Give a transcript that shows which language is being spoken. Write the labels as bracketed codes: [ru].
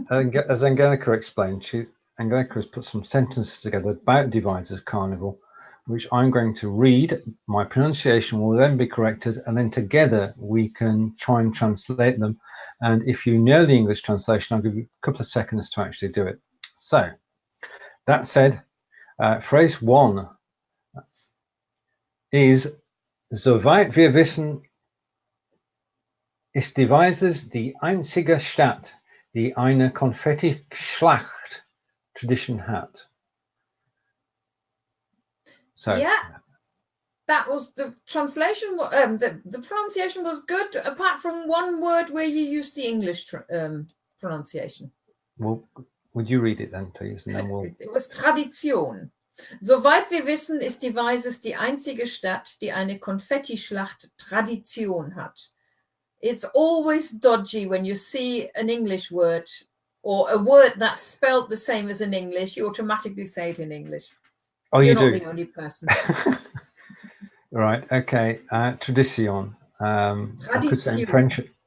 [en] As Angelika explained, Angelika has put some sentences together about Devizes Carnival, which I'm going to read. My pronunciation will then be corrected, and then together we can try and translate them. And if you know the English translation, I'll give you a couple of seconds to actually do it. So, that said, phrase 1 is [de] Soweit wir wissen, ist Devizes die einzige Stadt, die eine Konfetti-Schlacht-Tradition hat. [en] So, yeah, that was the translation. The pronunciation was good, apart from one word where you used the English pronunciation. Well, would you read it then, please? And then It was Tradition. [de] Soweit wir wissen, ist Devizes die einzige Stadt, die eine Konfetti-Schlacht-Tradition hat. [en] It's always dodgy when you see an English word or a word that's spelled the same as in English. You automatically say it in English. Oh, You're you not do? the only person. Right. Okay. Tradition. I could say in French.